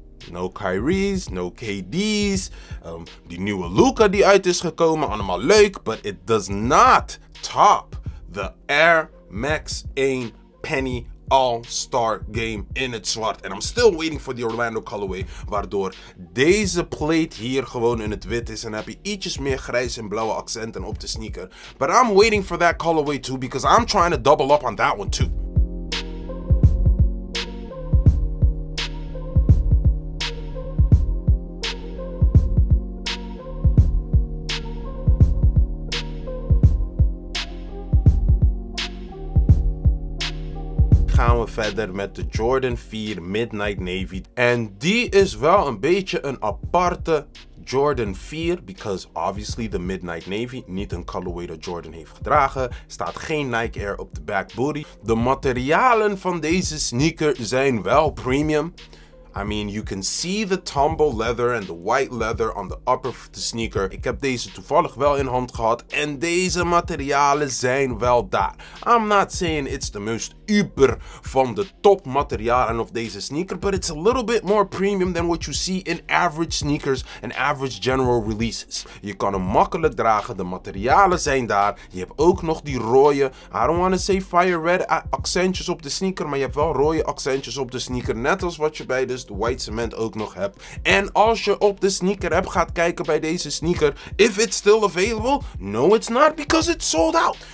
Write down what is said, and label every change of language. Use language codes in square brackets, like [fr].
[en] No Kyrie's, no KD's, [nl] die nieuwe Luka die uit is gekomen, allemaal leuk, [en] but it does not top the Air Max 1 penny All-Star Game [nl] in het zwart. [en] And I'm still waiting for the Orlando colorway, [nl] waardoor deze plate hier gewoon in het wit is. En dan heb je ietsjes meer grijs en blauwe accenten op de sneaker. [en] But I'm waiting for that colorway too, because I'm trying to double up on that one too. [nl] Gaan we verder met de Jordan 4 Midnight Navy. En die is wel een beetje een aparte Jordan 4, [en] because obviously the Midnight Navy, [nl] niet een colorway dat Jordan heeft gedragen. Staat geen Nike Air op de back booty. De materialen van deze sneaker zijn wel premium. [en] I mean, you can see the tumble leather and the white leather on the upper of the sneaker. [nl] Ik heb deze toevallig wel in hand gehad en deze materialen zijn wel daar. [en] I'm not saying it's the most uber [nl] van de top materialen [en] of deze sneaker, but it's a little bit more premium than what you see in average sneakers and average general releases. [nl] Je kan hem makkelijk dragen, de materialen zijn daar. Je hebt ook nog die rode, [en] I don't want to say fire red [nl] accentjes op de sneaker, maar je hebt wel rode accentjes op de sneaker, net als wat je bij de white cement ook nog hebt. En als je op de sneaker app gaat kijken bij deze sneaker, [en] if it's still available, no it's not, because it's sold out.